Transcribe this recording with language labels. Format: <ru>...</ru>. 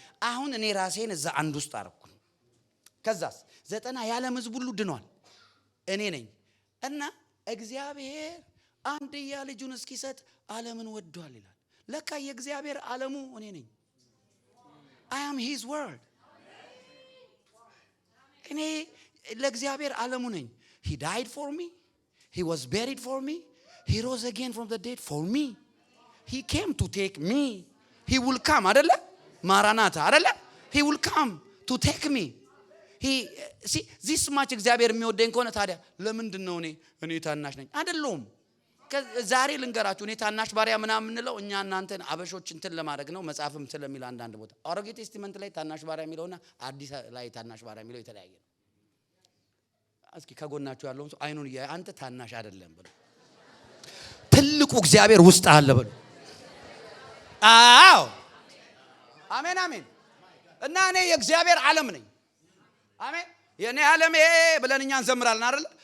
<am>አሁን እኔ ራሴን እዛ አንድ ውስጥ አረኩ። ከዛስ 90 የዓለም ሕዝብ ሁሉ ድኗል፣ እኔ ነኝ። እና እግዚአብሔር አንድያ ልጁን እስኪሰጥ ዓለምን ወዷል ይላል። ለካ የእግዚአብሔር ዓለሙ እኔ ነኝ።</am> <en>I am his word።</en> <am>እኔ ለእግዚአብሔር ዓለሙ ነኝ።</am> <en>He died for me. He was buried for me. He rose again from the dead for me. He came to take me. He will come</en> <am>አይደለ? ማራናታ አይደለ?</am> <en>He will come to take me. See this much</en> <am>እግዚአብሔር የሚወደኝ ከሆነ ታዲያ ለምንድን ነው እኔ ታናሽ ነኝ? አይደለም። ዛሬ ልንገራችሁ፣ እኔ ታናሽ ባሪያ ምናምን እንለው እኛ እናንተን አበሾች እንትን ለማድረግ ነው። መጽሐፍም ስለሚል አንዳንድ ቦታ አሮጌ ቴስቲመንት ላይ ታናሽ ባሪያ የሚለውና አዲስ ላይ ታናሽ ባሪያ የሚለው የተለያየ ነው። እስኪ ከጎናችሁ ያለውን ሰው አይኑን አንተ ታናሽ አይደለም ብሎ ትልቁ እግዚአብሔር ውስጥ አለ ብሎ። አዎ አሜን አሜን። እና እኔ የእግዚአብሔር ዓለም ነኝ። አሜን። የኔ ዓለሜ ብለን እኛ እንዘምራለን አይደል?</am>